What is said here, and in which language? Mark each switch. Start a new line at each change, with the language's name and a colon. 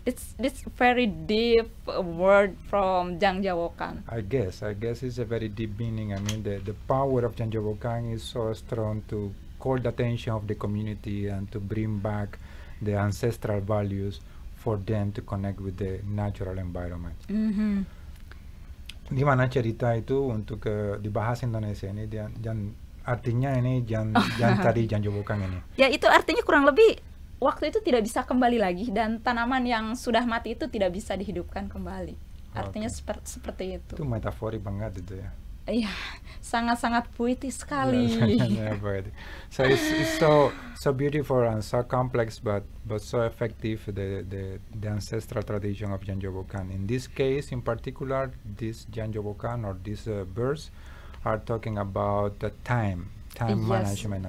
English: It's very deep word from Jang Jawokan. I guess it's a very deep meaning. I mean, the power of Janjabokang is so strong to call the attention of the community and to bring back the ancestral values for them to connect with the natural environment.
Indonesian: Di mana cerita itu untuk di bahasa Indonesia ini artinya ini tadi Janjabokang ini. Ya, itu artinya kurang lebih waktu itu tidak bisa kembali lagi dan tanaman yang sudah mati itu tidak bisa dihidupkan kembali. Artinya seperti itu. Itu metaforik banget itu ya. Iya, sangat-sangat puitis sekali.
English: So it's so beautiful and so complex, but so effective. The ancestral tradition of Janjobokan. In this case, in particular, this Janjobokan or these birds are talking about the time management.